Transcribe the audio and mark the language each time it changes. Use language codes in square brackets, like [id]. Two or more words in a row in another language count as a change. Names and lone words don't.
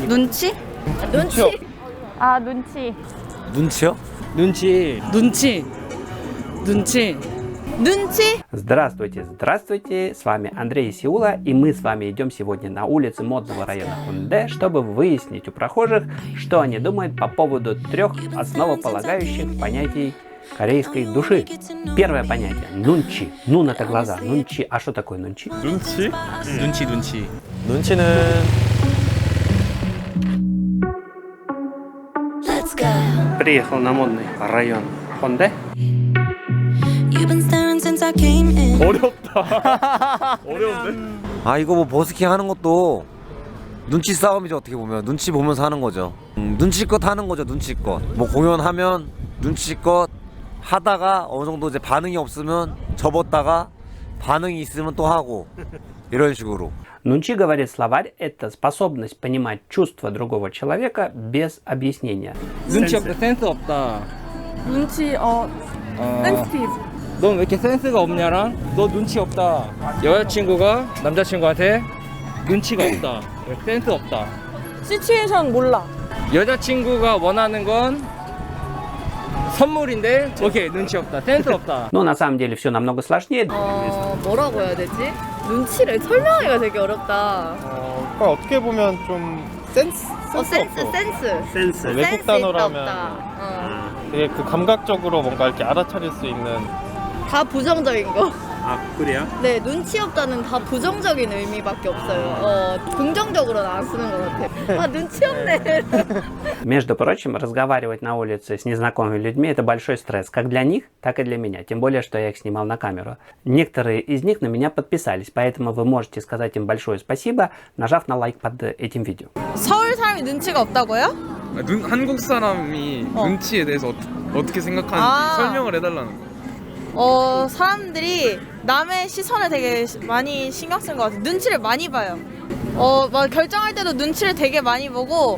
[ko] 눈치? 눈치? 아, 눈치. 눈치요? 눈치. 눈치. 눈치. 눈치? [ru] Здравствуйте, здравствуйте, с вами Андрей Сеула, и мы с вами идем сегодня на улице модного района Хунде, чтобы выяснить у прохожих, что они думают по поводу 3 основополагающих понятий корейской души. Первое понятие – нунчи. Нун – это глаза. Нунчи. А что такое нунчи? [ko] 눈치? 눈치. 눈치는 [ru] Приехал на модный район Хунде. [ko] 어렵다. 어려운데? 아 이거 뭐 버스킹 하는 것도 눈치 싸움이죠. 어떻게 보면 눈치 보면서 하는 거죠. 눈치껏 하는 거죠. 눈치껏 뭐 공연하면 눈치껏 하다가 어느 정도 이제 반응이 없으면 접었다가 반응이 있으면 또 하고 이런 식으로. [ru] Нунчи, говорит словарь, это способность понимать чувства другого человека без объяснения. [ko] 눈치 없다. 센스 없다. 눈치, 센시티브. 넌 왜 이렇게 센스가 없냐랑 너 눈치 없다. 여자친구가 남자친구한테 눈치가 없다. 센스 없다. 시츄에이션 몰라. 여자친구가 원하는 건 선물인데 오케이 눈치 없다. 센스 없다. [ru] Но на самом деле все намного сложнее. [ko] 뭐라고 해야 되지? 눈치를 설명하기가 되게 어렵다. 그러니까 어떻게 보면 좀 센스 센스. 외국 센스 단어라면 있다, 되게 그 감각적으로 뭔가 이렇게 알아차릴 수 있는. 다 부정적인 거. 아 그래요? 네, 눈치 없다는 다 부정적인 의미밖에 없어요. 긍정적으로는 안 쓰는 것 같아요. 아, 눈치 없네. [ru] Между прочим, разговаривать на улице с незнакомыми людьми – это большой стресс, как для них, так и для меня. Тем более, что я их снимал на камеру. Некоторые из них на меня подписались, поэтому вы можете сказать им большое спасибо, нажав на лайк под этим видео. [ko] 서울 사람이 눈치가 없다고요? 한국 사람이 눈치에 대해서 어떻게 생각하는지 설명을 해달라는 거. 사람들이 남의 시선을 되게 많이 신경 쓰는 것 같아요. 눈치를 많이 봐요. 막 결정할 때도 눈치를 되게 많이 보고.